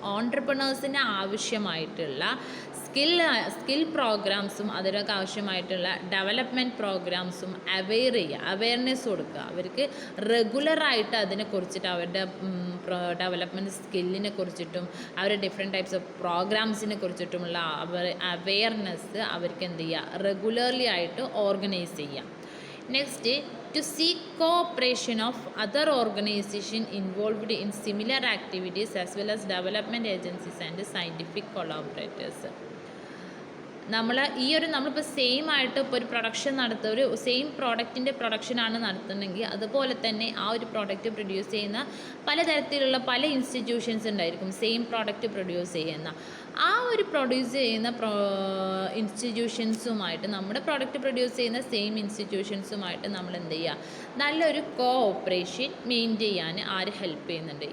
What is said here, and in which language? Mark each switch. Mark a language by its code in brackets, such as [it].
[ml] ഓൺടർപ്രണേഴ്സിന് ആവശ്യമായിട്ടുള്ള സ്കിൽ പ്രോഗ്രാംസും അതിനൊക്കെ ആവശ്യമായിട്ടുള്ള ഡെവലപ്മെൻറ്റ് പ്രോഗ്രാംസും അവയർനെസ് കൊടുക്കുക. അവർക്ക് റെഗുലറായിട്ട് അതിനെക്കുറിച്ചിട്ട് അവരുടെ ഡെവലപ്മെൻറ്റ് സ്കില്ലിനെ കുറിച്ചിട്ടും അവരുടെ ഡിഫറെൻറ്റ് ടൈപ്സ് ഓഫ് പ്രോഗ്രാംസിനെ കുറിച്ചിട്ടുമുള്ള അവയർനെസ് അവർക്ക് എന്ത് ചെയ്യുക, റെഗുലർലി ആയിട്ട് ഓർഗനൈസ് ചെയ്യുക. [en] Next, to seek cooperation of other organizations involved in similar activities as well as development agencies and scientific collaborators. [ml] നമ്മളിപ്പോൾ സെയിം ആയിട്ട് ഇപ്പോൾ ഒരു പ്രൊഡക്ഷൻ നടത്തുക, ഒരു സെയിം പ്രോഡക്റ്റിൻ്റെ പ്രൊഡക്ഷനാണ് നടത്തുന്നതെങ്കിൽ അതുപോലെ തന്നെ ആ ഒരു പ്രോഡക്റ്റ് പ്രൊഡ്യൂസ് ചെയ്യുന്ന പലതരത്തിലുള്ള പല ഇൻസ്റ്റിറ്റ്യൂഷൻസ് ഉണ്ടായിരിക്കും. സെയിം പ്രോഡക്റ്റ് പ്രൊഡ്യൂസ് ചെയ്യുന്ന ആ ഒരു പ്രൊഡ്യൂസ് ചെയ്യുന്ന ഇൻസ്റ്റിറ്റ്യൂഷൻസുമായിട്ട്, നമ്മുടെ പ്രോഡക്റ്റ് പ്രൊഡ്യൂസ് ചെയ്യുന്ന സെയിം ഇൻസ്റ്റിറ്റ്യൂഷൻസുമായിട്ട് നമ്മൾ എന്ത് ചെയ്യുക, നല്ലൊരു കോഓപ്പറേഷൻ മെയിൻറ്റെയിൻ ചെയ്യാൻ ഹെൽപ്പ് ചെയ്യുന്നുണ്ട്.